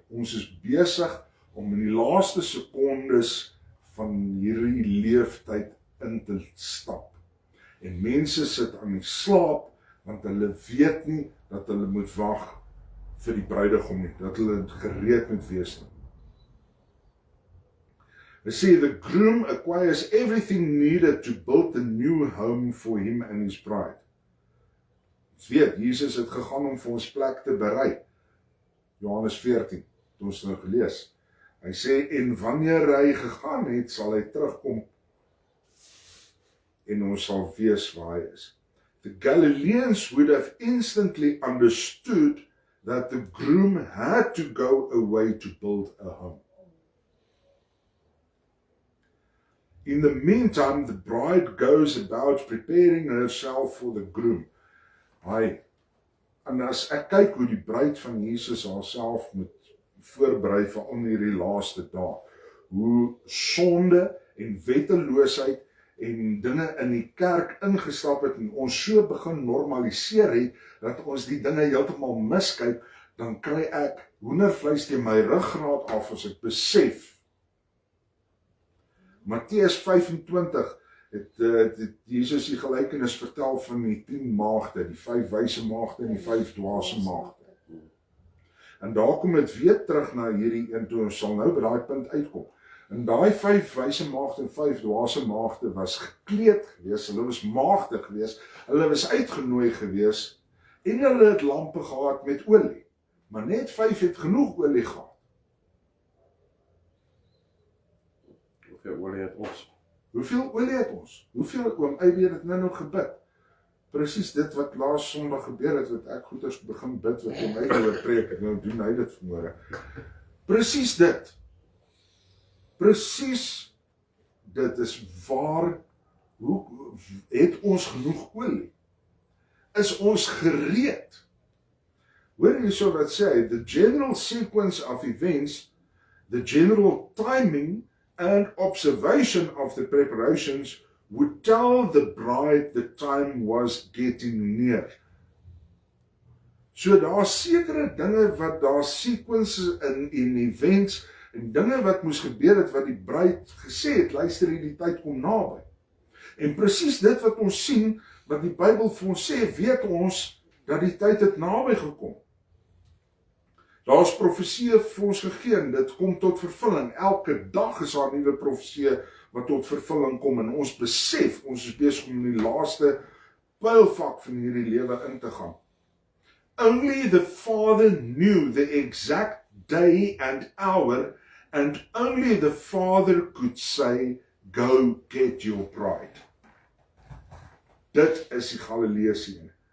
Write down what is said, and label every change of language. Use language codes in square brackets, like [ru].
[af] Ons is besig om in die laaste sekondes van hierdie leeftyd in te stap. En mense sit aan die slaap, want hulle weet nie dat hulle moet wag vir die bruidegom nie, dat hulle gereed moet wees nie. [en] They say the groom acquires everything needed to build a new home for him and his bride. [af] Ons weet, Jesus het gegaan om vir ons plek te berei. Johannes 14, het ons nou gelees. Hy sê, en wanneer hy gegaan het, sal hy terugkom en ons sal weet waar hy is. [en] The Galileans would have instantly understood that the groom had to go away to build a home. In the meantime, the bride goes about preparing herself for the groom. [af] En as ek kyk hoe die bruid van Jesus haarself moet voorberei vir al hierdie laaste dae, hoe sonde en wetteloosheid en dinge in die kerk ingestap het en ons so begin normaliseer het, dat ons die dinge heeltemal miskyk, dan kry ek hoendervleis teen my ruggraat af as ek besef. Matteus 25 het Jesus die gelykenis vertel van die 10 maagde, die 5 wyse maagde en die 5 dwaase maagde. En daar kom het weer terug na hierdie een toe, ons sal nou by daai punt uitkom. En daai 5 wyse maagde en 5 dwaase maagde was gekleed gewees, hulle was maagde gewees, hulle was uitgenooi gewees, en hulle het lampe gehad met olie. Maar net 5 het genoeg olie gehad. Hoeveel olie het ons? Hoeveel olie het ons? Hoeveel, oom Eibie het nou nog gebid? Presies dit wat laas Sondag gebeur het, wat ek goeders begin bid, wat oom Eibie oor preek, nou doen hy dit vanmôre. Presies dit. Presies dit is waar, hoe het ons genoeg olie? Is ons gereed? Hoor jy so wat sê, [en] the general sequence of events, the general timing and observation of the preparations would tell the bride the time was getting near. [af] So daar sekere dinge wat daar sequences in events en dinge wat moes gebeur het wat die bruid gesê het, luister die tyd kom naby. En presies dit wat ons sien, wat die Bybel vir ons sê, weet ons dat die tyd het naby gekom. Daar is profeseë vir ons gegee en dit kom tot vervulling. Elke dag is daar nuwe profeseë wat tot vervulling kom en ons besef, ons is besig om in die laaste pylvak van hierdie lewe in te gaan. [en] Only the Father knew the exact day and hour, and only the Father could say, go get your bride. [af] Dit is die Galileese.